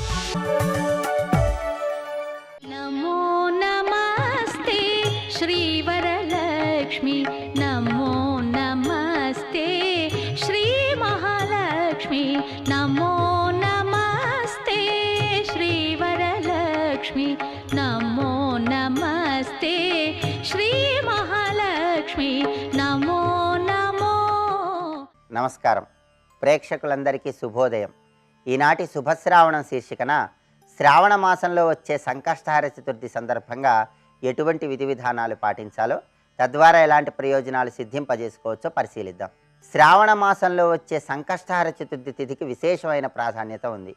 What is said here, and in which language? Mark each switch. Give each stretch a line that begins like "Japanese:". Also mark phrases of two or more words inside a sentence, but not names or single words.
Sanskrit: नमो नमस्ते श्रीवरलक्ष्मी, नमो नमस्ते श्री महालक्ष्मी, नमो नमस्ते श्रीवरलक्ष्मी, नमो नमस्ते श्री महालक्ष्मी, नमो नमो।
Telugu: నమస్కారం ప్రేక్షకులందరికీ శుభోదయం. ఈనాటి శుభశ్రావణం శీర్షికన శ్రావణ మాసంలో వచ్చే సంకష్టహార చతుర్థి సందర్భంగా ఎటువంటి విధి విధానాలు పాటించాలో, తద్వారా ఎలాంటి ప్రయోజనాలు సిద్ధింపజేసుకోవచ్చో పరిశీలిద్దాం. శ్రావణ మాసంలో వచ్చే సంకష్టహార చతుర్థి తిథికి విశేషమైన ప్రాధాన్యత ఉంది.